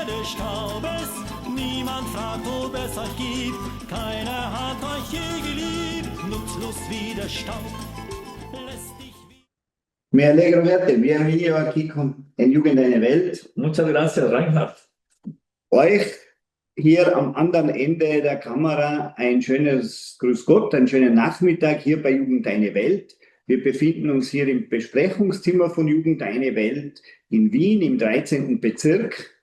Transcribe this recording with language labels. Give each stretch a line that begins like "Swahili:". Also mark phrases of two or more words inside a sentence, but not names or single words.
German: Staubes, niemand fragt, ob es euch gibt. Keiner hat euch je geliebt, nutzlos wie der Staub. Lässt dich
Spanish: Me alegro verte, bienvenido aquí en Jugend eine Welt. Muchas gracias, Reinhard.
German: Euch hier am anderen Ende der Kamera ein schönes Grüß Gott, einen schönen Nachmittag hier bei Jugend eine Welt. Wir befinden uns hier im Besprechungszimmer von Jugend eine Welt in Wien im 13. Bezirk.